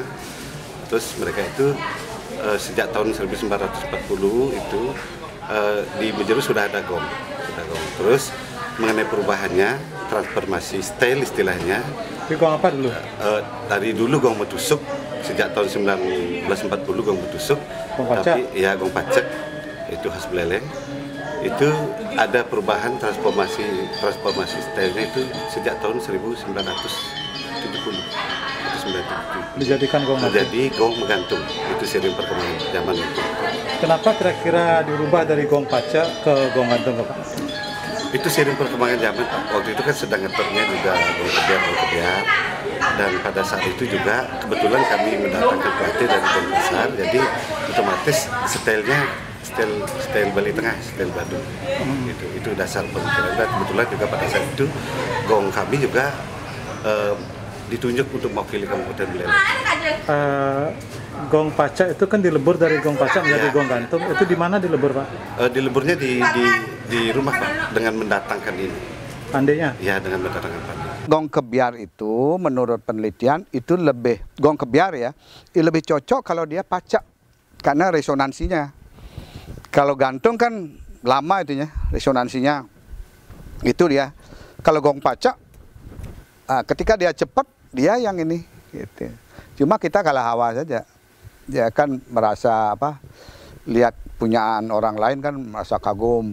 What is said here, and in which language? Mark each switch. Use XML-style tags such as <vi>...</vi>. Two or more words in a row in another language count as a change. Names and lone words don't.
<id>Terus mereka itu sejak tahun 1940 itu di Majeru sudah ada gong. Terus mengenai perubahannya, transformasi style istilahnya. Tapi gong apa dulu? Dari dulu gong betusuk, sejak tahun 1940 gong betusuk. Gong pacak? Tapi ya gong pacak, itu khas Beleleng. Itu ada perubahan transformasi stylenya itu sejak tahun 1970. Dijadikan gong gantung. Menjadi gong menggantung. Itu sering perkembangan zaman itu. Kenapa kira-kira dirubah dari gong pacak ke gong gantung, Pak? Itu sering perkembangan zaman, Pak. Waktu itu kan sedang ngetopnya juga gong kebiar. Dan pada saat itu juga kebetulan kami mendatangkan pelatih dari gong besar, jadi otomatis style Bali Tengah, style Badung. Itu dasar pemikiran. Dan kebetulan juga pada saat itu gong kami juga ditunjuk untuk mewakili Kabupaten Beleleng. Gong pacak itu kan dilebur dari gong pacak menjadi gong gantung. Itu di mana dilebur, Pak? Dileburnya di rumah, Pak, dengan mendatangkan ini. Pandainya? Ya, dengan mendatangkan pandai. Gong kebiar itu menurut penelitian itu gong kebiar ya, lebih cocok kalau dia pacak karena resonansinya. Kalau gantung kan lama itunya, resonansinya. Itu dia. Kalau gong pacak, ketika dia cepat, dia yang ini. Gitu. Cuma kita kalah hawa saja. Dia kan merasa lihat punyaan orang lain kan merasa kagum.</id>